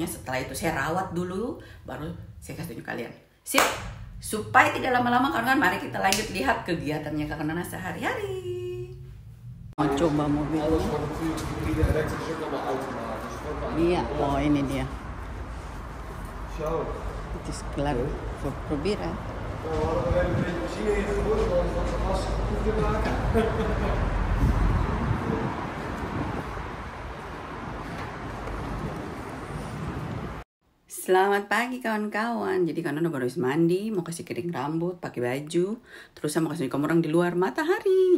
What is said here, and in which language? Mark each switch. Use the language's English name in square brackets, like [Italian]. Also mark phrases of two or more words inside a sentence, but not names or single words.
[Indonesian] Setelah itu saya rawat dulu, baru saya kasih tunjuk kalian. Sip, supaya tidak lama-lama kan, mari kita lanjut lihat kegiatannya Kak Nona sehari-hari. Mau coba mobilnya. Iya, oh ini dia. [Dutch] Het is klaar voor proberen. [Indonesian] Selamat pagi kawan-kawan. Jadi Kak Nona baru habis mandi, mau kasih kering rambut, pakai baju, terus saya mau kasih kamu orang di luar matahari.